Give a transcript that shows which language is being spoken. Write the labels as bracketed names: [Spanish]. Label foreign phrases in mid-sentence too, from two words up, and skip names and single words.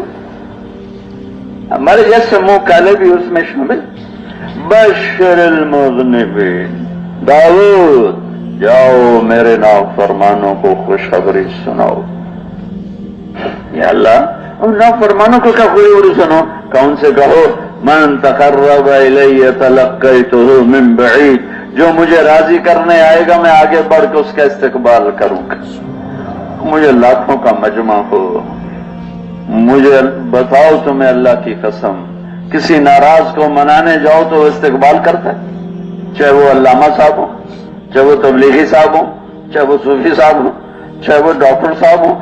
[Urdu] ہمارے جیسے منہ کالے بھی اس میں شامل. [Arabic] بشر المذنبین. [Urdu] داؤد جاؤ میرے نافرمانوں کو خوشخبری سناؤ. یا اللہ ان نافرمانوں کو کیا خوشخبری سنو؟ کون سے کہو [Arabic] من تقرب الی تلقیتہ من بعید. [Urdu] جو مجھے راضی کرنے آئے گا میں آگے بڑھ کے اس کا استقبال کروں گا. مجھے لاکھوں کا مجمع ہو، مجھے بتاؤ تمہیں اللہ کی قسم کسی ناراض کو منانے جاؤ تو وہ استقبال کرتا ہے، چاہے وہ علامہ صاحب ہو، چاہے وہ تبلیغی صاحب ہو، چاہے وہ صوفی صاحب ہو، چاہے وہ ڈاکٹر صاحب ہو.